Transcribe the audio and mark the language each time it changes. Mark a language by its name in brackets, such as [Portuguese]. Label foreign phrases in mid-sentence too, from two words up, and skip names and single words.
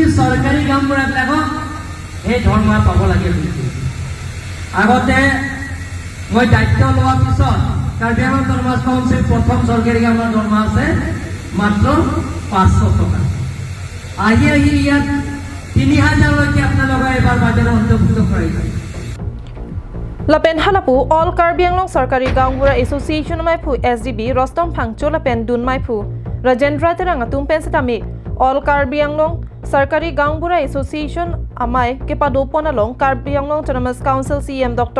[Assamese] চৰকাৰী কামবোৰবিলাকক সেই দৰমহা পাব লাগে আগতে মই দায়িত্ব লোৱাৰ পিছত কাৰ্বি আংলং অটোনমাছ কাউন্সিল প্ৰথম চৰকাৰী কামৰ দৰমহা আছে মাত্ৰ 500 টকা আহি ইয়াত 3000 লৈকে আপোনালোকে এবাৰ বাজেটত অন্তৰ্ভুক্ত কৰিছে [Karbi] Lapen halapu All Karbi Anglong sarkari Gaon Bura Association maipu SDB Rostom phangcho lapen dun maipu Rajendra terang atum pensitame All Karbi Anglong sarkari Gaon Bura Association amai kepadopon along Karbi Anglong Autonomous Council CEM Dr.